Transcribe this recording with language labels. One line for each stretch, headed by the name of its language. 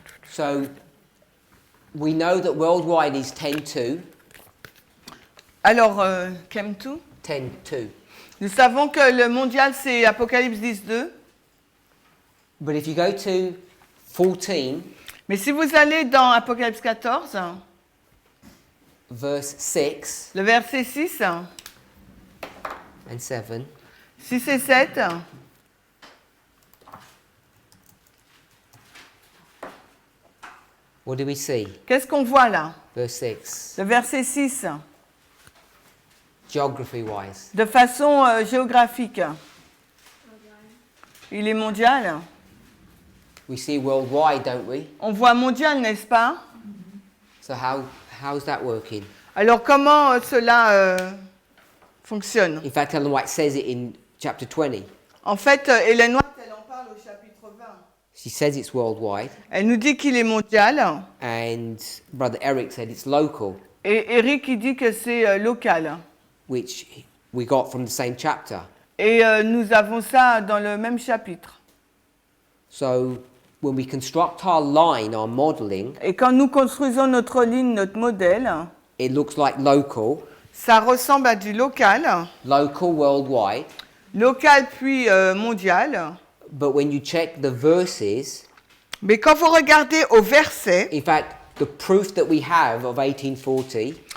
English: So we know that worldwide is 10-2.
French: Alors, Chem 2.
English: 10-2.
French: Nous savons que le mondial, c'est Apocalypse 10.2.
English: But if you go to 14,
French: Mais si vous allez dans Apocalypse 14,
English: verse 6
French: le verset 6,
English: and 7,
French: 6 et 7,
English: what do we see?
French: qu'est-ce qu'on voit là?
English: Verse 6,
French: Le verset 6,
English: geography-wise.
French: de façon géographique. Il est mondial.
English: We see worldwide, don't we?
French: On voit mondial, n'est-ce pas?
English: So how's that working?
French: Alors, comment cela fonctionne?
English: In fact, Ellen White says it in chapter 20.
French: En fait, Hélène White, elle en parle au chapitre 20.
English: She says it's worldwide,
French: Elle nous dit qu'il est mondial.
English: and Brother Eric said it's local,
French: Et Eric, il dit que c'est local.
English: which we got from the same chapter.
French: Et nous avons ça dans le même chapitre.
English: So when we construct our line, our modeling,
French: Et quand nous construisons notre ligne, notre modèle,
English: it looks like local,
French: ça ressemble à du local,
English: local worldwide.
French: local puis mondial.
English: But when you check the verses,
French: Mais quand vous regardez au verset,
English: in fact, the proof that we have of 1840